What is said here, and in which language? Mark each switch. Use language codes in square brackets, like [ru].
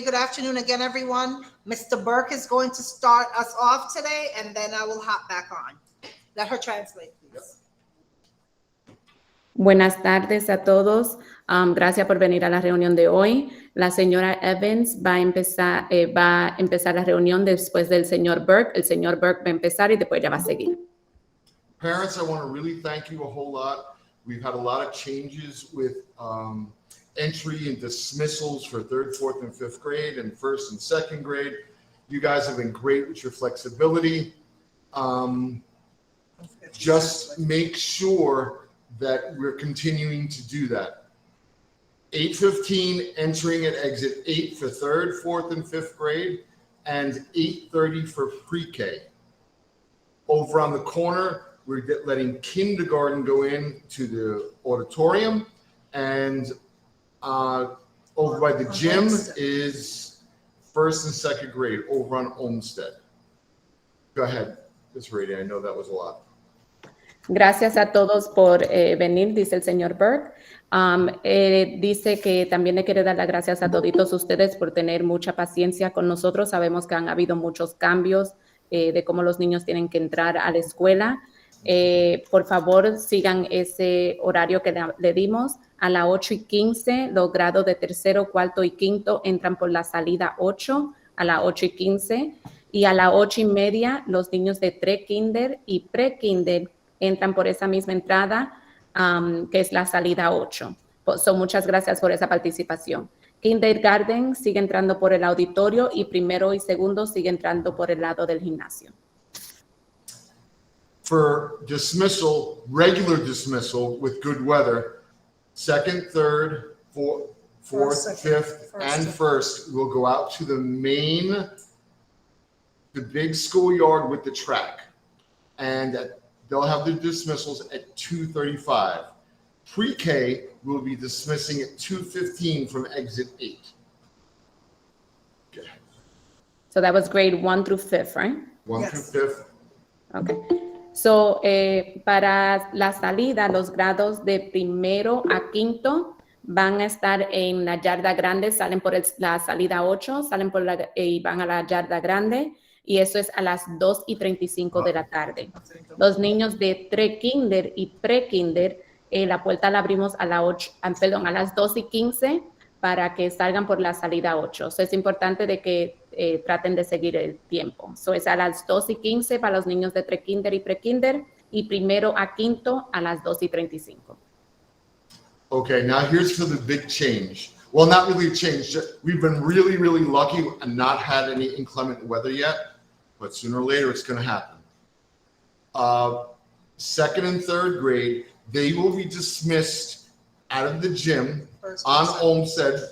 [en] Good afternoon again, everyone. Mr. Burke is going to start us off today, and then I will hop back on. Let her translate, please. [es] Buenas tardes a todos. Gracias por venir a la reunión de hoy. La señora Evans va a empezar la reunión después del señor Burke. El señor Burke va a empezar y después ya va a seguir. [en] Parents, I want to really thank you a whole lot. We've had a lot of changes with entry and dismissals for 3rd, 4th, and 5th grade and 1st and 2nd grade. You guys have been great with your flexibility. Just make sure that we're continuing to do that. 8:15 entering at exit 8 for 3rd, 4th, and 5th grade, and 8:30 for pre-K. Over on the corner, we're letting kindergarten go in to the auditorium, and over by the gym is 1st and 2nd grade over on Olmsted. Go ahead, Ms. Brady. I know that was a lot. [es] Gracias a todos por venir, dice el señor Burke. Dice que también le quiere dar las gracias a toditos ustedes por tener mucha paciencia con nosotros. Sabemos que han habido muchos cambios de cómo los niños tienen que entrar a la escuela. Por favor, sigan ese horario que le dimos. A las 8:15, los grados de 3º, 4º y 5º entran por la salida 8 a las 8:15. Y a las 8:30, los niños de pre-kinder y pre-kinder entran por esa misma entrada, que es la salida 8. Muchas gracias por esa participación. Kindergarten sigue entrando por el auditorio y 1º y 2º sigue entrando por el lado del gimnasio. [en] For dismissal, regular dismissal with good weather, 2nd, 3rd, 4th, 5th, and 1st will go out to the big schoolyard with the track. And they'll have their dismissals at 2:35. Pre-K will be dismissing at 2:15 from exit 8. Okay. So that was grade 1 through 5th, right? 1 Yes. through 5th. Okay. [es] So, para la salida, los grados de 1º a 5º van a estar en la yarda grande, salen por la salida 8, salen y van a la yarda grande, y eso es a las 2:35 de la tarde. Los niños de pre-kinder y pre-kinder, la puerta la abrimos a las 2:15 para que salgan por la salida 8. So, es importante de que traten de seguir el tiempo. So, es a las 2:15 para los niños de pre-kinder y pre-kinder, y 1º a 5º a las 2:35. [en] Okay, now here's for the big change. Well, not really a change. We've been really, really lucky and not had any inclement weather yet, but sooner or later it's going to happen. 2nd and 3rd grade, they will be dismissed out of the gym on Olmsted.